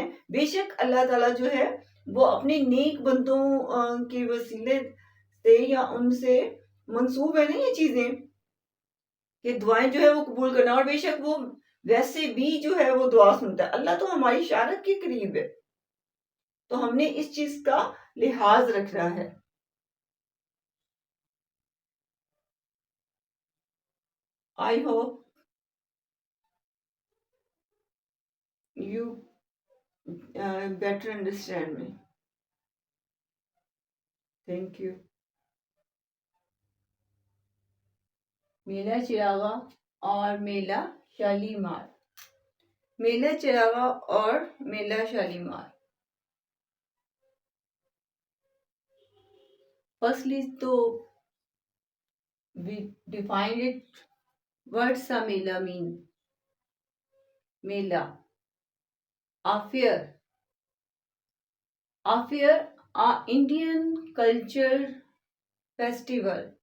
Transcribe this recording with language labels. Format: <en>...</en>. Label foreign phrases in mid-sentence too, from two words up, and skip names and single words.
<ur>بے شک اللہ تعالیٰ جو ہے وہ اپنے نیک بندوں کے وسیلے سے یا ان سے منسوب ہے نا یہ چیزیں کہ دعائیں جو ہے وہ قبول کرنا، اور بے شک وہ ویسے بھی جو ہے وہ دعا سنتا ہے. اللہ تو ہماری اشارت کے قریب ہے، تو ہم نے اس چیز کا لحاظ رکھنا ہے.</ur> <en>I hope you better understand me. Thank you.</en> <ur>میلہ چراغا اور میلہ شالیمار. میلہ چراغا اور میلہ شالیمار.</ur> <en>Firstly, تو we define it. What's a mela mean? Mela, a fair. A fair, a Indian culture festival.</en>